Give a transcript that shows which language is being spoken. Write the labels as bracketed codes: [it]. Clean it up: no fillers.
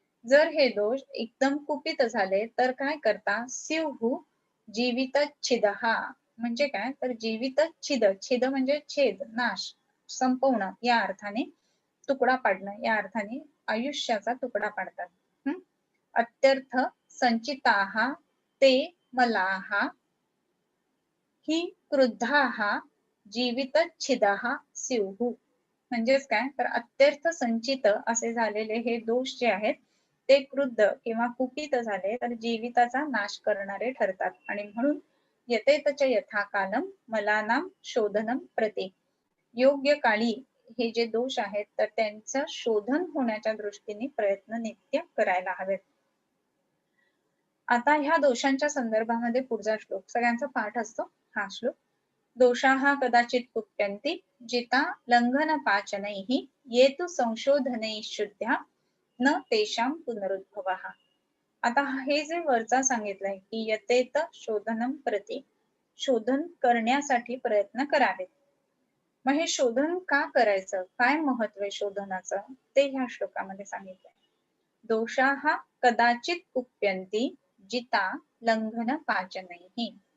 [mr] जर हे दोष एकदम कुपित झाले तर काय करता, [sa] स्युः जीवितच्छिदः [mr] म्हणजे काय, तर जीवितच्छिद, छिद म्हणजे छेद, नाश, संपवणं या अर्थाने, तुकडा पाडणं या अर्थाने आयुष्याचा तुकडा पाडतात. [sa] अत्यर्थ संचिताः ते मलाः हि क्रुद्धाः जीवितच्छिदः स्युः. [mr] म्हणजेच काय, तर अत्यर्थ संचित असे झालेले हे दोष जे आहेत ते क्रुद्ध किंवा कुपित झाले तर जीविताचा नाश करणारे ठरतात. आणि म्हणून [sa] यतेत च यथा कालम मलानां शोधनं प्रति, [mr] योग्य काळी हे जे दोष आहेत तर त्यांचं शोधन होण्याच्या दृष्टीने प्रयत्न नित्य करायला हवेत. आता ह्या दोषांच्या संदर्भामध्ये पुढचा श्लोक सगळ्यांचा पाठ असतो हा श्लोक. [sa] दोषाः कदाचित कुप्यन्ति जिता लंघन पाचनैः येतु संशोधनैः शुद्ध्या न तेषां पुनरुद्भवः. [mr] आता हे जे वरचा सांगितलंय की [sa] यतेत शोधनम प्रति, [mr] शोधन करण्यासाठी प्रयत्न करावेत. मग हे शोधन का करायचं, काय महत्व आहे शोधनाचं ते ह्या श्लोकामध्ये सांगितलंय. [sa] दोषाः कदाचित कुप्यन्ति जिता लंघन पाचनैः.